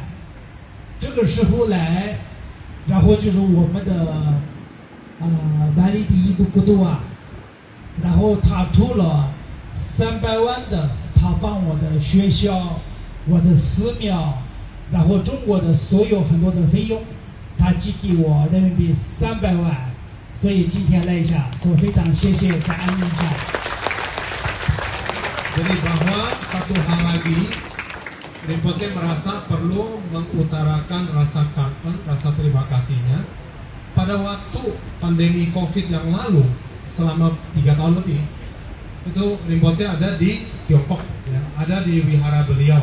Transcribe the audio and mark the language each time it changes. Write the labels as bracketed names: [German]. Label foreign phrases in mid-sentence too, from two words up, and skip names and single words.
[Chinese] 这个时候来，然后就是我们的万里第一个国度然后他出了300万的，他帮我的学校、我的寺庙，然后中国的所有很多的费用，他寄给我人民币300万，所以今天来一下，我非常谢谢感恩一下。 [Indonesian] Jadi bahwa satu hal lagi, Rimpoche merasa perlu mengutarakan rasa kangen, rasa terima kasihnya. Pada waktu pandemi COVID yang lalu, selama 3 tahun lebih, itu Rimpoche ada di Tiongkok, ya, ada di wihara beliau.